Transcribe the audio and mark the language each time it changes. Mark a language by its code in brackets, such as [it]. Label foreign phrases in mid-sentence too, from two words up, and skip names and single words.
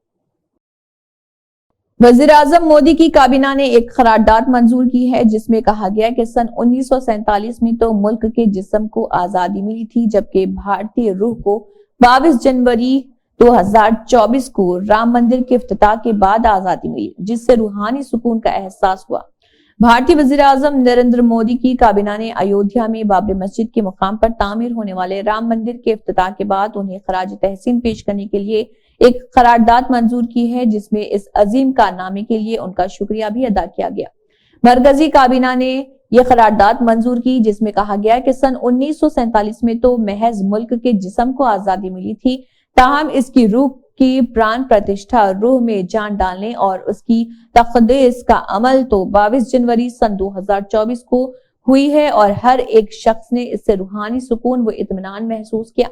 [ur] وزیر اعظم مودی کی کابینہ نے ایک قرارداد منظور کی ہے، جس میں کہا گیا کہ سن 1947 میں تو ملک کے جسم کو آزادی ملی تھی، جبکہ بھارتی روح کو 22 جنوری 2024 کو رام مندر کے افتتاح کے بعد آزادی ملی، جس سے روحانی سکون کا احساس ہوا۔ بھارتی وزیر اعظم نریندر مودی کی کابینہ نے ایودھیا میں بابری مسجد کے مقام پر تعمیر ہونے والے رام مندر کے افتتاح کے بعد انہیں خراج تحسین پیش کرنے کے لیے ایک قرارداد منظور کی ہے، جس میں اس عظیم کارنامے کے لیے ان کا شکریہ بھی ادا کیا گیا۔ مرکزی کابینہ نے یہ قرارداد منظور کی، جس میں کہا گیا کہ سن 1947 میں تو محض ملک کے جسم کو آزادی ملی تھی، تاہم اس کی روح کی پران پرتشٹھا، روح میں جان ڈالنے اور اس کی تقدیس کا عمل تو 22 جنوری سن 2024 کو ہوئی ہے، اور ہر ایک شخص نے اس سے روحانی سکون و اطمینان محسوس کیا۔